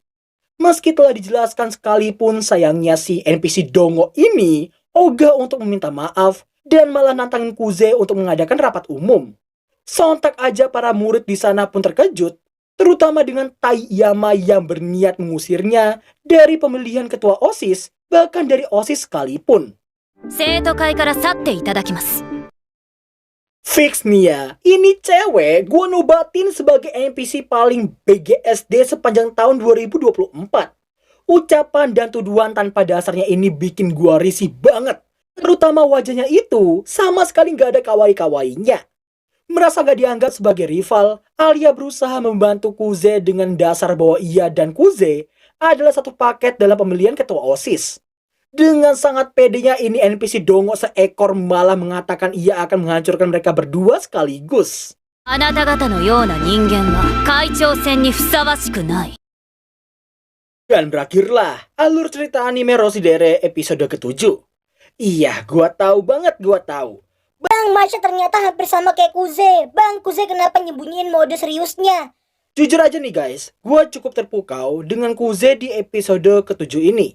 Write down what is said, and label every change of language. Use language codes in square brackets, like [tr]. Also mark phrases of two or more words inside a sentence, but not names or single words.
[id] Meski telah dijelaskan sekalipun, sayangnya si NPC Dongo ini ogah untuk meminta maaf dan malah nantangin Kuze untuk mengadakan rapat umum. Sontak aja para murid di sana pun terkejut, terutama dengan Taiyama yang berniat mengusirnya dari pemilihan ketua OSIS, bahkan dari OSIS sekalipun. [ja] 生徒会から去っていただきます。 [id] Fix nih ya, ini cewek gua nobatin sebagai NPC paling BGSD sepanjang tahun 2024. Ucapan dan tuduhan tanpa dasarnya ini bikin gua risih banget. Terutama wajahnya itu sama sekali gak ada kawaii-kawainya. Merasa gak dianggap sebagai rival, Alia berusaha membantu Kuze dengan dasar bahwa ia dan Kuze adalah satu paket dalam pemilihan ketua OSIS. Dengan sangat pedenya ini NPC Dongo seekor malah mengatakan ia akan menghancurkan mereka berdua sekaligus. [ja] あなた方のような人間は会長選にふさわしくない。 [id] Dan berakhirlah alur cerita anime Rosidere episode ke-7. Iya, gua tahu banget, gua tahu. Bang, Masha ternyata hampir sama kayak Kuze. Bang, Kuze kenapa nyembunyiin mode seriusnya? Jujur aja nih guys, gua cukup terpukau dengan Kuze di episode ke-7 ini.